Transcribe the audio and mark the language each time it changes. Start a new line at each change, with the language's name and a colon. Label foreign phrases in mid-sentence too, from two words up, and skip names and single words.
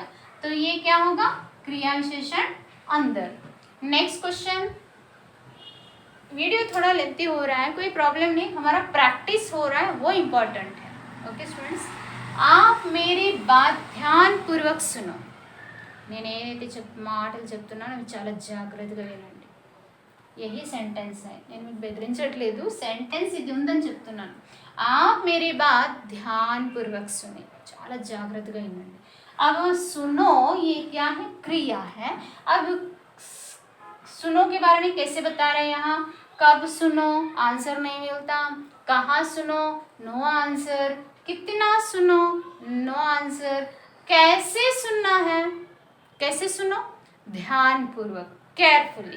Hindi: तो ये क्या होगा, क्रिया विशेषण अंदर.
English: next question.
Hindi: वीडियो थोड़ा लेंथी हो रहा है, कोई प्रॉब्लम नहीं, हमारा प्रैक्टिस हो रहा है, वो इम्पॉर्टेंट है.
English: okay students,
Hindi: आप मेरी बात ध्यान पूर्वक सुनो.
Telugu: నేను ఏదైతే మాటలు చెప్తున్నానో అవి చాలా జాగ్రత్తగా వినండి.
Hindi: यही सेंटेंस है,
Telugu: నేను మీకు బెదిరించట్లేదు, సెంటెన్స్ ఇది ఉందని చెప్తున్నాను.
Hindi: आप मेरी बात ध्यान पूर्वक सुने,
Telugu: చాలా జాగ్రత్తగా వినండి.
Hindi: अब सुनो ये क्या है, क्रिया है. अब सुनो के बारे में कैसे बता रहे हैं यहाँ, कब सुनो, आंसर नहीं मिलता. कहाँ सुनो,
English: no answer.
Hindi: कितना सुनो,
English: no answer.
Hindi: कैसे सुनना है, कैसे सुनो, ध्यान पूर्वक, केयरफुली.